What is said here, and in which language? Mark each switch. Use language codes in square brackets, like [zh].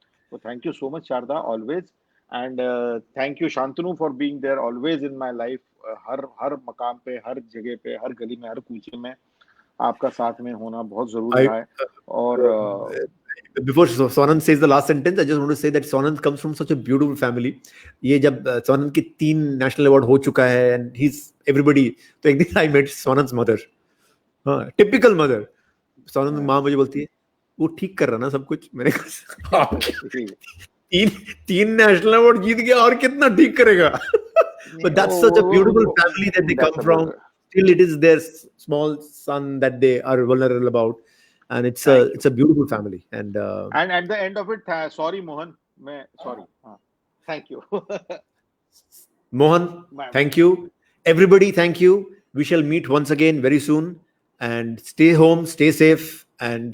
[en] तो thank you so much Sharda always, and thank you Shantanu for being there always in my life. [hi] हर हर मकाम पे, हर जगह पे, हर गली में, हर कूचे में आपका साथ में होना बहुत ज़रूरी [en] I [hi] रहा है। और [en] before Sonam says the last sentence, I just want to say that Sonam comes from such a beautiful family. [hi] ये जब Sonam की 3 नेशनल अवार्ड हो चुका है, [en] and he's everybody, [hi] तो एक दिन [en] I met Sonam's mother, [hi] हाँ टिपिकल मदर। Sonam माँ मुझे बोलती है वो ठीक कर रहा ना सब कुछ। मैंने कहा "हाँ, तीन तीन नेशनल अवार्ड जीत गया और कितना ठीक करेगा। [en] But that's such a beautiful family that they come that's a from. Still, it is their small son that they are vulnerable about, and thank you. it's a beautiful family. And and at the end of it, sorry Mohan, [hi] मैं sorry, हाँ, [en] Thank you. Mohan, thank you. Everybody, thank you. We shall meet once again very soon. And stay home, stay safe, and